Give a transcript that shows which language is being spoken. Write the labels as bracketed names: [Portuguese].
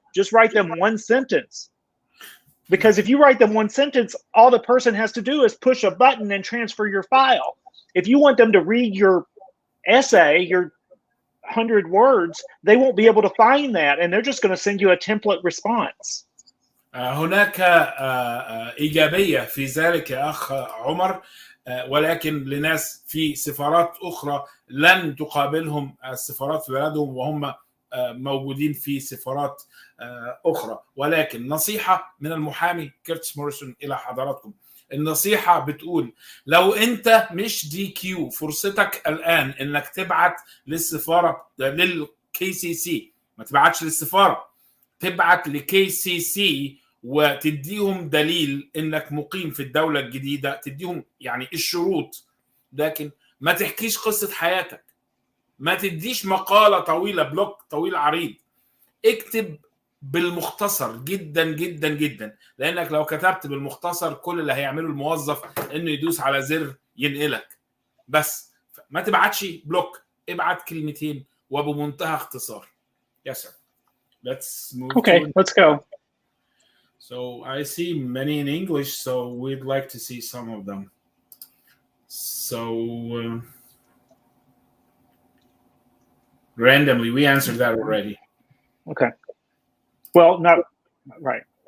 [English] Just write them one sentence. Because if you write them one sentence, all the person has to do is push a button and transfer your file. If you want them to read your essay, your 100 words, they won't be able to find that, and they're just going to send you a template response. [Arabic] هناك إيجابية في ذلك يا أخ عمر، ولكن لناس في سفارات أخرى لن تقابلهم السفارات في بلدهم وهم موجودين في سفارات أخرى. ولكن نصيحة من المحامي كيؤتيس موريسون إلى حضراتكم، النصيحة بتقول لو أنت مش دي كيو، فرصتك الآن إنك تبعت للسفارة للKCC، ما تبعتش للسفارة، تبعت لKCC وتديهم دليل إنك مقيم في الدولة الجديدة، تديهم يعني الشروط، لكن ما تحكيش قصة حياتك، ما تديش مقالة طويلة، بلوك طويل عريض، اكتب بالمختصر جدا جدا جدا، لأنك لو كتبت بالمختصر كل اللي هيعمله الموظف إنه يدوس على زر ينقلك بس. ما تبعتش بلوك، ابعت كلمتين وبمنتهى اختصار. [English] Yes, sir. Let's move. Okay, let's go. So I see many in English, so we'd like to see some of them. So randomly, we answered that already. Okay. Well, not right.